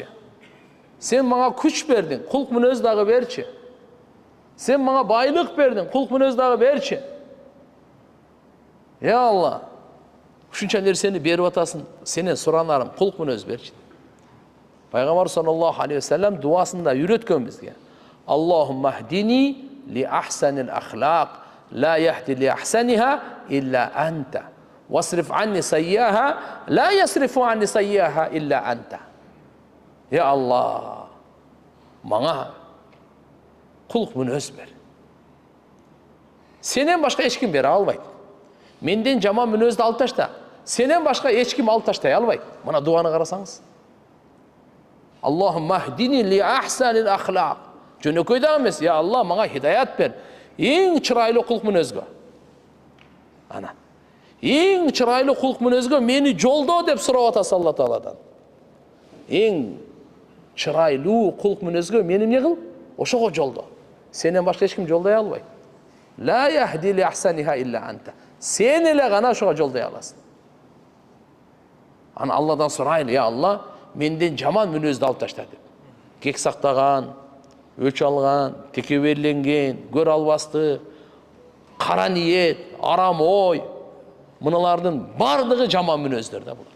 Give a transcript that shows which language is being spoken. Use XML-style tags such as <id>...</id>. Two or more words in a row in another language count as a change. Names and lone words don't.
<ky>Сен мага күч бердиң, кулк мүнөз дагы берчи. Сен мага байлык бердиң, кулк мүнөз дагы берчи. Я Алла, ушунча нерсени берип атасың, сенен суранарым, кулк мүнөз берчи. Пайгамбар</ky> <ar>صلى الله عليه وسلم</ar> <ky>дуасында үйрөткөн бизге.</ky> <ar>اللهم اهدني لأحسن الأخلاق لا يهدي لأحسنها إلا أنت. واصرف عني سيئها لا يصرف عني سيئها إلا أنت.</ar> <ky>Я Алла, мага кулк мүнөз бер. Сенен башка эч ким бере албайт. Менден жаман мүнөздү алып ташта. Сенен башка эч ким алып таштай албайт. Мына дуаны карасаңыз.</ky> <ar>اللهم اهدني لأحسن الأخلاق.</ar> <ky>Жөнөкөй да эмес, я Алла, мага хидаят бер. Эң чырайлуу кулк мүнөзгө. Ана. Эң чырайлуу кулк мүнөзгө мени жолдо деп сурап атасыз Алла Тааладан. Эң чырайлуу кулк мүнөзгө мени эмне кыл? Ошого жолдо. Сенен башка эч ким жолдой албайт.</ky> <ar>لا يهدي لأحسنها إلا أنت.</ar> <ky>Сен эле гана ошого жолдой аласың. Аны Алладан сурайлы, я Алла, менден жаман мүнөздү алып ташта деп. Кек сактаган, өч алган, текеберленген, көр албастык, кара ниет, арам ой, мыналардын бардыгы жаман мүнөздөр да булар.</ky>